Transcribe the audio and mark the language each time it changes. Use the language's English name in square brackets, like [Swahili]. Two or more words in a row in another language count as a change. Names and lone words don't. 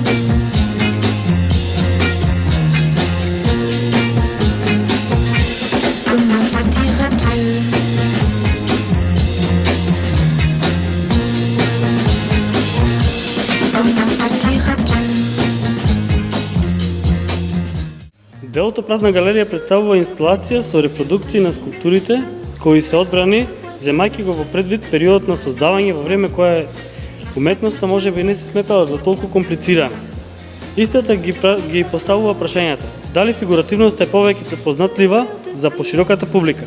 [French] Comment te dire adieu. Comment te dire adieu. [Macedonian] Делото Празна галерија представува инсталација со репродукции на скулптурите кои се одбрани, земајќи го во предвид периодот на создавање во време кое уметноста може би не се сметала за толку комплицирана. Истата ги поставува прашањата: дали фигуративноста е повеќе препознатлива за пошироката публика?